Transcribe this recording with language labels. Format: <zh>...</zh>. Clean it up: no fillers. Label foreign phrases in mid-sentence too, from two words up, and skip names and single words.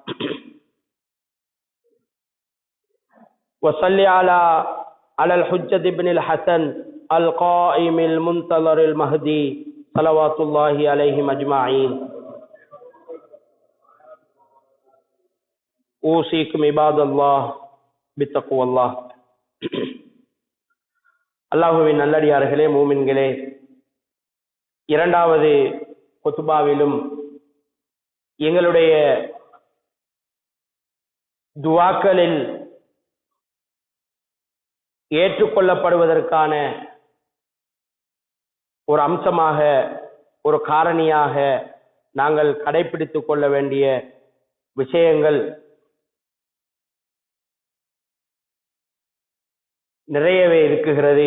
<ar>وصل على الحجة بن الحسن القائم المنتظر المهدي صلوات الله عليهم أجمعين. أوصيكم عباد الله بتقوى الله.</ar> <ta>அல்லாஹுவின் நல்லடியார்களே, மூமின்களே, இரண்டாவது குத்பாவிலும் எங்களுடைய துஆக்களில் ஏற்றுக்கொள்ளப்படுவதற்கான ஒரு அம்சமாக, ஒரு காரணியாக நாங்கள் கடைபிடித்துக் கொள்ள வேண்டிய விஷயங்கள் நிறையவே இருக்குகிறது.</ta>